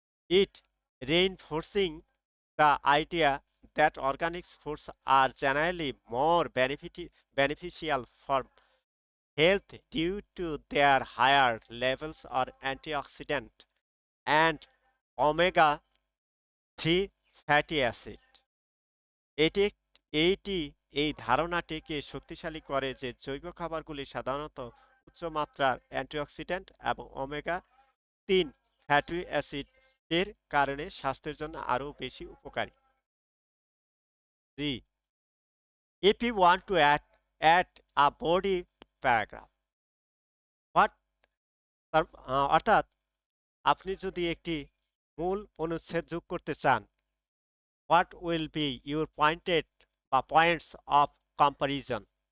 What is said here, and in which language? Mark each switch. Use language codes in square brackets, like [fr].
[en] It reinforcing the idea that organic foods are generally more beneficial for health due to their higher levels of antioxidant and omega-3 fatty acid. [bn] এটি এই ধারণাটিকে শক্তিশালী করে যে জৈব খাবারগুলি সাধারণত উচ্চ মাত্রার অ্যান্টিঅক্সিডেন্ট এবং ওমেগা-3 ফ্যাটি অ্যাসিডের কারণে স্বাস্থ্যের জন্য আরও বেশি উপকারী। [en] If you want to add a body paragraph, [bn] অর্থাৎ আপনি যদি একটি মূল অনুচ্ছেদ যোগ করতে চান, [en] what will be your points of comparison?